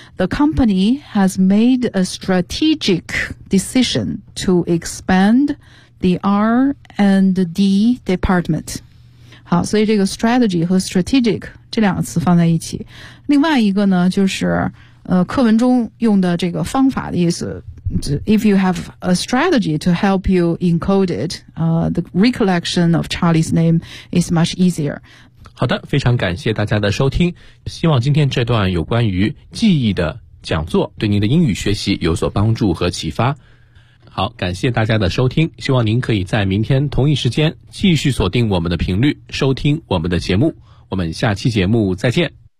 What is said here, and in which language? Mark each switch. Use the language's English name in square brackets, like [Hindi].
[English] The company has made a strategic decision to expand the R&D department. [Chinese] 好，所以这个 strategy 和 strategic 这两个词放在一起。另外一个呢，就是课文中用的这个方法的意思。 [English] If you have a strategy to help you encode it, the recollection of Charlie's name is much easier. [Chinese] 好的，非常感谢大家的收听，希望今天这段有关于记忆的讲座对您的英语学习有所帮助和启发。好，感谢大家的收听，希望您可以在明天同一时间继续锁定我们的频率收听我们的节目，我们下期节目再见。